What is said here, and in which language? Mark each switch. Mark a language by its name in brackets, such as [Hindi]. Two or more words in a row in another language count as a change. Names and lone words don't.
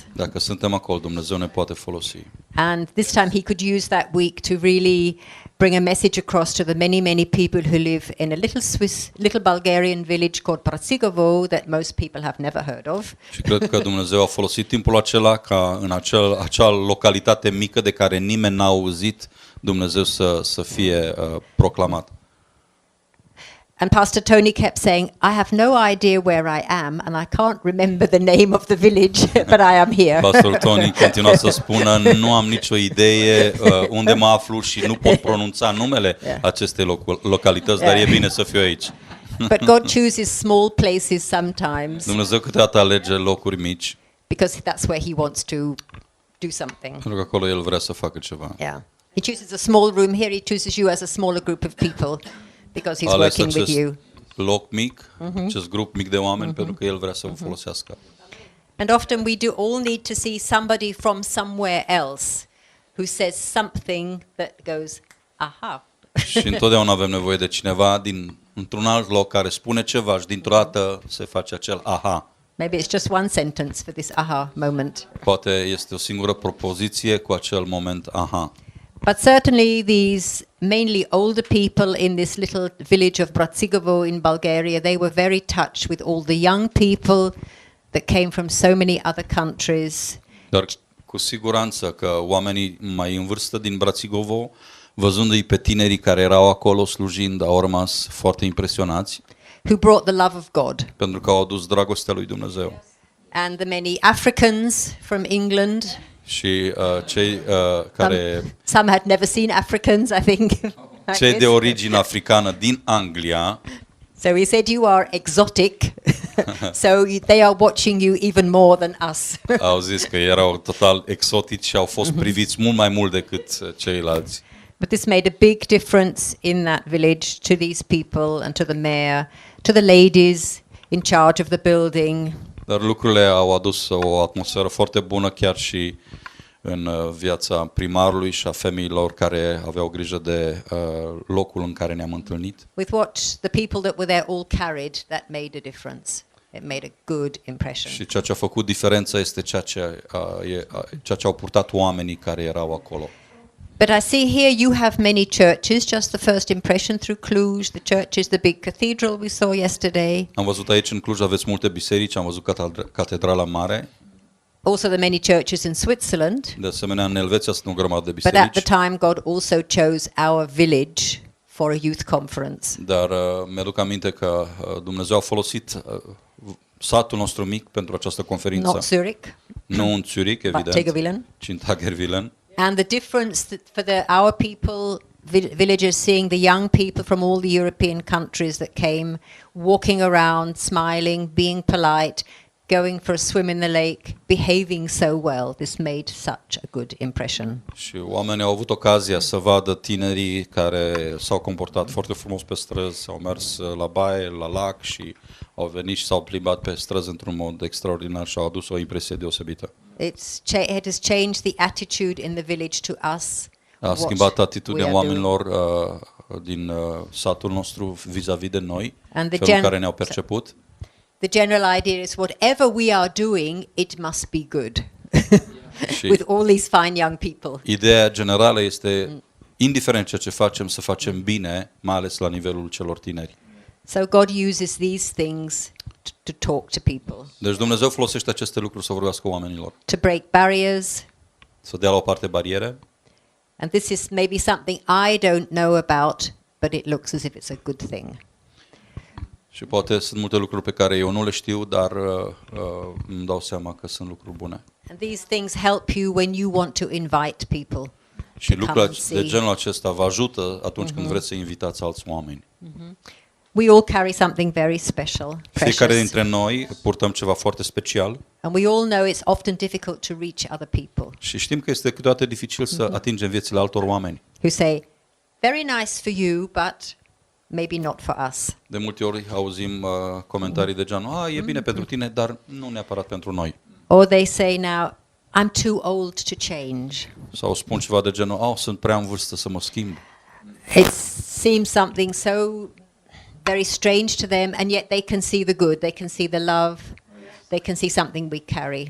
[Romanian] Dacă suntem acolo, Dumnezeu ne poate folosi. [English] And this time he could use that week to really bring a message across to the many, many people who live in a little Bulgarian village called Bratsigovo that most people have never heard of. [Romanian] Și cred că Dumnezeu a folosit timpul acela ca în acea localitate mică de care nimeni n-a auzit, Dumnezeu să fie proclamat. [English] And Pastor Tony kept saying, I have no idea where I am and I can't remember the name of the village, but I am here. [Romanian] Pastor Tony continua să spună, nu am nicio idee unde mă aflu și nu pot pronunța numele acestei localități, dar e bine să fiu aici. [English] But God chooses small places sometimes. [Romanian] Dumnezeu câteodată alege locuri mici. [English] Because that's where he wants to do something. [Romanian] Pentru că acolo el vrea să facă ceva. [English] Yeah. He chooses a small room here, he chooses you as a smaller group of people. Because he's working with you. [Romanian] Loc mic, acest grup mic de oameni, pentru că el vrea să vă folosească. [English] And often we do all need to see somebody from somewhere else who says something that goes, aha. [Romanian] Și întotdeauna avem nevoie de cineva într-un alt loc care spune ceva și dintr-o dată se face acel aha. [English] Maybe it's just one sentence for this aha moment. [Romanian] Poate este o singură propoziție cu acel moment aha. [English] But certainly these mainly older people in this little village of Bratsigovo in Bulgaria, they were very touched with all the young people that came from so many other countries. [Romanian] Dar cu siguranță că oamenii mai în vârstă din Bratsigovo, văzându-i pe tinerii care erau acolo slujind, au rămas foarte impresionați. [English] Who brought the love of God. [Romanian] Pentru că au adus dragostea lui Dumnezeu. [English] And the many Africans from England. [Romanian] Și cei care [English] some had never seen Africans, I think. [Romanian] Cei de origine africană din Anglia. [English] So he said you are exotic. So they are watching you even more than us. [Romanian] Au zis că erau total exotici și au fost priviți mult mai mult decât ceilalți. [English] But this made a big difference in that village to these people and to the mayor, to the ladies in charge of the building. [Romanian] Dar lucrurile au adus o atmosferă foarte bună chiar și în viața primarului și a femeilor care aveau grijă de locul în care ne-am întâlnit. [English] With what the people that were there all carried, that made a difference. It made a good impression. [Romanian] Și ceea ce a făcut diferența este ceea ce au purtat oamenii care erau acolo. [English] But I see here you have many churches, just the first impression through Cluj, the church is the big cathedral we saw yesterday. [Romanian] Am văzut aici în Cluj aveți multe biserici, am văzut catedrala mare. [English] also the many churches in Switzerland. [Romanian] De asemenea, în Elveția sunt o grămadă de [English] But at [Romanian] biserici. [English] the time, God also chose our village for a youth conference. [Romanian] Dar mi-aduc aminte că Dumnezeu a folosit satul nostru mic pentru această conferință. [English] Not Zurich, [Romanian] Nu în Zurich, [English] but [Romanian] evident, Tegervillen. ci în Tagerwilen. [English] And the difference for our people, villagers, seeing the young people from all the European countries that came, walking around, smiling, being polite, going for a swim in the lake, behaving so well, this made such a good impression. [Romanian] Și oamenii au avut ocazia să vadă tinerii care s-au comportat foarte frumos pe străzi, au mers la baie, la lac și au venit și s-au plimbat pe străzi într-un mod extraordinar și au adus o impresie deosebită. [English] It has changed the attitude in the village to us. [Romanian] A schimbat atitudinea oamenilor din satul nostru vis-a-vis de noi, felul în care ne-au perceput. [English] The general idea is whatever we are doing, it must be good. With all these fine young people. [Romanian] Ideea generală este, indiferent ceea ce facem, să facem bine, mai ales la nivelul celor tineri. [English] So God uses these things to talk to people. [Romanian] Deci Dumnezeu folosește aceste lucruri să vorbească oamenilor. [English] To break barriers. [Romanian] Să dea la o parte bariere. [English] And this is maybe something I don't know about, but it looks as if it's a good thing. [Romanian] Și poate sunt multe lucruri pe care eu nu le știu, dar îmi dau seama că sunt lucruri bune. [English] And these things help you when you want to invite people. [Romanian] Și lucruri de genul acesta vă ajută atunci când vreți să invitați alți oameni. [English] We all carry something very special, [Romanian] Fiecare [English] precious. [Romanian] dintre noi purtăm ceva foarte special. [English] And we all know it's often difficult to reach other people. [Romanian] Și știm că este câteodată dificil să atingem viețile altor oameni. [English] Who say, very nice for you, but maybe not for us. [Romanian] De multe ori auzim comentarii de genul, e bine pentru tine, dar nu neapărat pentru noi. [English] Or they say now, I'm too old to change. [Romanian] Sau spun ceva de genul, sunt prea în vârstă să mă schimb. [English] It seems something so very strange to them, and yet they can see the good, they can see the love, they can see something we carry.